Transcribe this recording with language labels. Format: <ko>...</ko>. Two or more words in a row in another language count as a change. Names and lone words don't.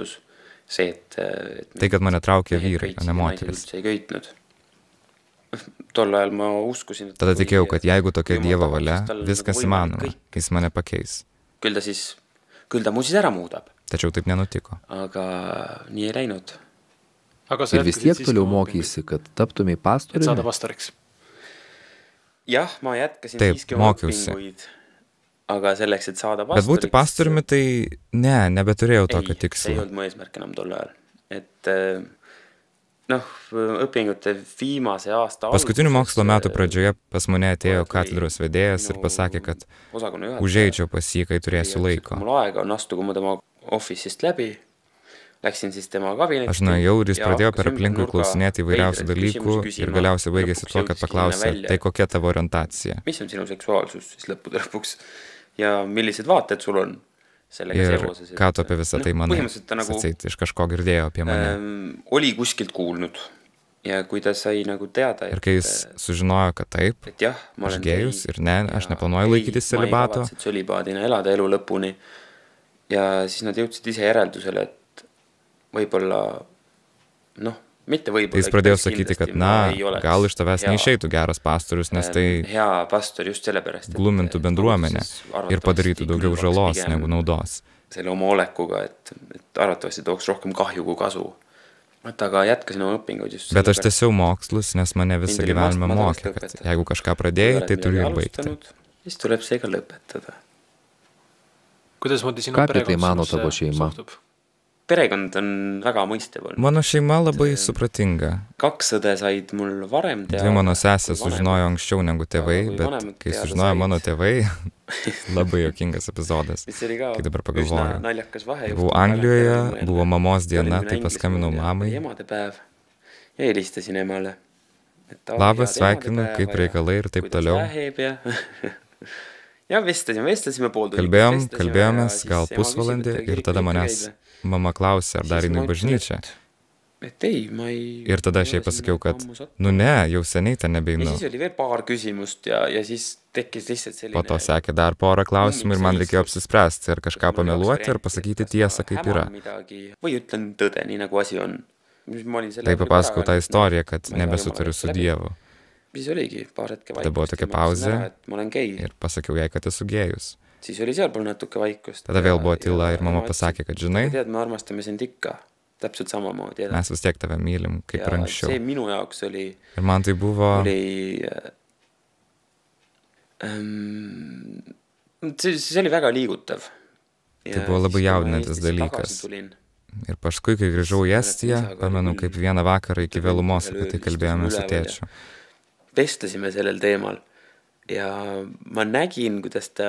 <lt>Tai, kad mane traukė vyrai, o ne moteris. Tada tikėjau, kad jeigu tokia Dievo valia, viskas įmanoma, jis mane pakeis.</lt> <et>Küll ta mu siis ära muudab.</et> <lt>Tačiau taip nenutiko.</lt> <et>Aga nii ei läinud.</et> <lt>Ir vis tiek toliau mokysi, kad taptumai pastoriumi?</lt> <et>Jah, ma jätkasin siiski õpinguid, aga selleks, et saada pastoriks...</et> <lt>Bet būti pastoriumi, tai nebeturėjau tokio tikslo.</lt> <et>Ei olnud mu eesmärk enam tol ajal. Et õpingute viimase aasta</et> <lt>Paskutinių mokslo metų pradžioje pas mane atėjo katedros vedėjas ir pasakė, kad užeičiau pas jį, kai turėsiu laiko.</lt> <et>Mul aega on astuda mu tema office'ist läbi. Läksin siis tema kabinetti.</et> <lt>Aš nuėjau ir jis pradėjo per aplinkui klausinėti įvairiausių dalykų ir galiausiai baigėsi tuo, kad paklausė, tai kokia tavo orientacija.</lt> <et>Mis on sinu seksuaalsus siis lõpuks ja millised vaated sul on sellega seoses?</et> <lt>Ir ką tu apie visą tai manai? Atseit iš kažko girdėjo apie mane.</lt> <et>Oli kuskilt kuulnud ja kui ta sai nagu teada,</et> <lt>ir kai jis sužinojo, kad taip, aš gėjus ir ne, aš neplanuoju laikytis celibato.</lt> <et>Ma ei kavatse celibaadina elada elu lõpuni ja siis nad jõudsid ise järeldusele, et võib-olla, mitte võib-olla.</et> <lt>Tai jis pradėjo sakyti, kad gal iš tavęs neišeitų geras pastorius, nes tai</lt> <et>hea pastor just sellepärast,</et> <lt>glumintų bendruomenę ir padarytų daugiau žalos negu naudos.</lt> <et>Selle oma olekuga, et arvatavasti tooks rohkem kahju kui kasu. Aga jätkasin oma õpingud just.</et> <lt>Bet aš tęsiau mokslus, nes mane visą gyvenimą mokė, kad jeigu kažką pradėjai, tai turi ir baigti.</lt> <et>Siis tuleb see ka lõpetada.</et> <lt>Ką apie tai mano tavo šeima?</lt> <et>Perekond on väga mõistev.</et> <lt>Mano šeima labai supratinga.</lt> <et>2 õde said mul varem teada.</et> <lt>2 mano sesės sužinojo anksčiau negu tėvai, bet kai sužinojo mano tėvai, labai jokingas epizodas. Kai dabar pagalvoju. Buvau Anglijoje, buvo mamos diena, tai paskambinau mamai.</lt> <et>Ja helistasin emale.</et> <lt>Labas, sveikinu, kaip reikalai ir taip toliau.</lt> <et>Ja vestasime pool.</et> <lt>Kalbėjomės gal pusvalandį ir tada manęs mama klausė, ar dar einu į bažnyčią. Ir tada aš jai pasakiau, kad ne, jau seniai ten nebeinu.</lt> <et>Ja siis oli veel paar küsimust ja siis tekkis lihtsalt selline.</et> <lt>Po to sekė dar porą klausimų ir man reikėjo apsispręsti, ar kažką pameluoti, ar pasakyti tiesą, kaip yra.</lt> <et>Või ütlen tõde, nii nagu asi on.</et> <lt>Tai papasakau tą istoriją, kad nebesutariu su Dievu.</lt> <et>Siis oligi paar hetke vaikust.</et> <lt>Tada buvo tokia pauzė ir pasakiau jai, kad esu gėjus.</lt> <et>Siis oli seal pool natuke vaikust.</et> <lt>Tada vėl buvo tyla ir mama pasakė, kad žinai,</lt> <et>me armastame sind ikka, täpselt samamoodi.</et> <lt>Mes vis tiek tave mylim, kaip ir anksčiau.</lt> <et>See minu jaoks oli.</et> <lt>Ir man tai buvo.</lt> <et>See oli väga liigutav.</et> <lt>Tai buvo labai jaudinantis dalykas. Ir paskui, kai grįžau į Estiją, pamenu, kaip vieną vakarą iki vėlumos apie tai kalbėjome su tėčiu.</lt> <et>Vestlesime sellel teemal ja ma nägin, kuidas ta.</et>